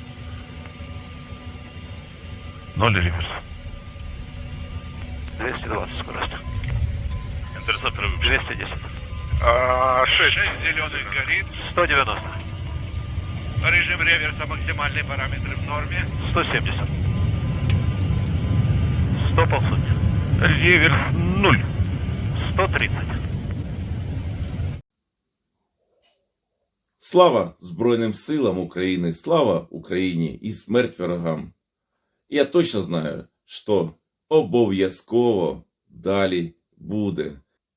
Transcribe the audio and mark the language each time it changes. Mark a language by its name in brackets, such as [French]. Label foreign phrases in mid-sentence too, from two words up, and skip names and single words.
[Russian] 0 реверс. 220 скорость. Интерцептор 210. 6 зеленый горит. 190. Режим реверса, максимальные параметры в норме. 170. 100 полсотни. Реверс 0. 130. [Ukrainian] Слава Збройним силам України, слава Україні і смерть ворогам. Я точно знаю, що обов'язково далі буде.